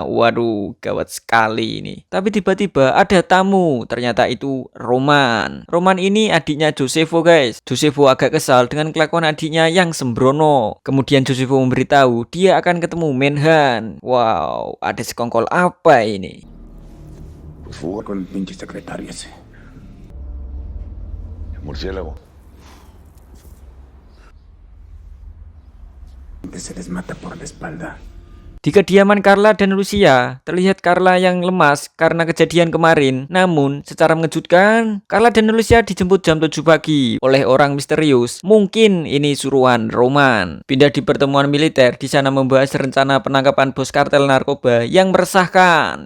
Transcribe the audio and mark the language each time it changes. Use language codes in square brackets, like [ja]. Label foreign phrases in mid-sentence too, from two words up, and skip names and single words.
[id] Waduh, gawat sekali ini. Tapi tiba-tiba ada tamu. Ternyata itu Roman. Roman ini adiknya Josefo, guys. Josefo agak kesal dengan kelakuan adiknya yang sembrono. Kemudian Josefo memberitahu dia akan ketemu Menhan. Wow, ada sekongkol apa ini? [es] Pues fue con el pinche secretario ese. El murciélago. Se les mata por la espalda. [id] Di kediaman Carla dan Lucia, terlihat Carla yang lemas karena kejadian kemarin. Namun, secara mengejutkan, Carla dan Lucia dijemput jam 7 pagi oleh orang misterius. Mungkin ini suruhan Roman. Pindah di pertemuan militer, di sana membahas rencana penangkapan bos kartel narkoba yang meresahkan.